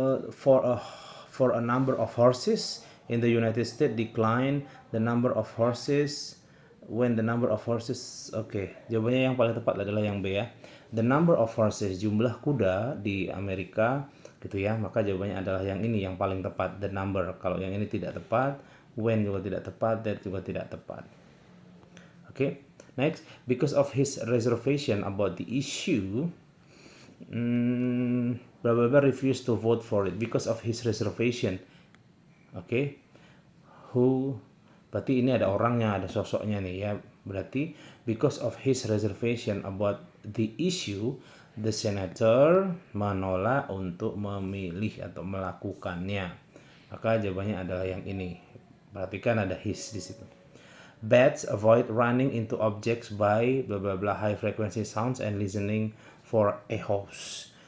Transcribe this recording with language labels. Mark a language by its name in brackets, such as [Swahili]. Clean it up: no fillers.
[English] For a number of horses in the United States decline, the number of horses when the number of horses. [Indonesian] Oke, jawabannya yang paling tepat adalah yang B ya. [English] The number of horses, [Indonesian] jumlah kuda di Amerika gitu ya. Maka jawabannya adalah yang ini yang paling tepat, the number. Kalau yang ini tidak tepat, when juga tidak tepat, that juga tidak tepat. Oke. [English] Next, because of his reservation about the issue, blah blah blah refused to vote for it because of his reservation. [Indonesian] Oke. Who, berarti ini ada orangnya, ada sosoknya nih ya. Berarti [English] because of his reservation about the issue, [Indonesian] The senator menolak untuk memilih atau melakukannya. Maka jawabannya adalah yang ini. Perhatikan ada his di situ. [English] Bats avoid running into objects by blah blah blah high frequency sounds and listening for echoes.